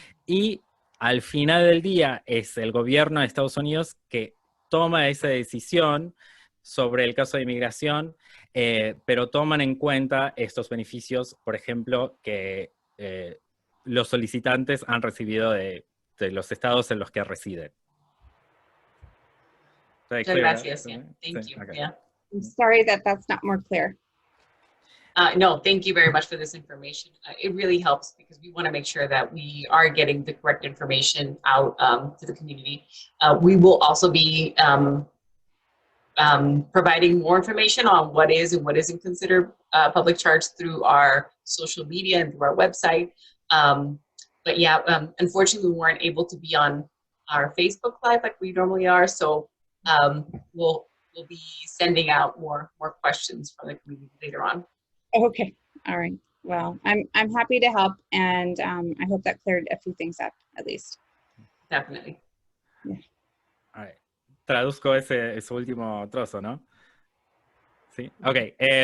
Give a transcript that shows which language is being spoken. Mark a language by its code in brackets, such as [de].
[es] Y al final del día es el gobierno de Estados Unidos que toma esa decisión sobre el caso de inmigración, pero toman en cuenta estos beneficios, por ejemplo, que los solicitantes han recibido de los estados en los que residen. Muchas gracias. [en] Yeah. Thank you. Okay. Yeah. I'm sorry that that's not more clear. No, thank you very much for this information. It really helps because we want to make sure that we are getting the correct information out to the community. We will also be providing more information on what is and what isn't considered public charge through our social media and through our website. But yeah, unfortunately, we weren't able to be on our Facebook Live like we normally are. So we'll be sending out more questions from the community later on. Okay, all right. Well, I'm happy to help, and I hope that cleared a few things up at least. Definitely. Yeah. All right. [es] Traduzco ese último trozo, ¿no? Sí, ok.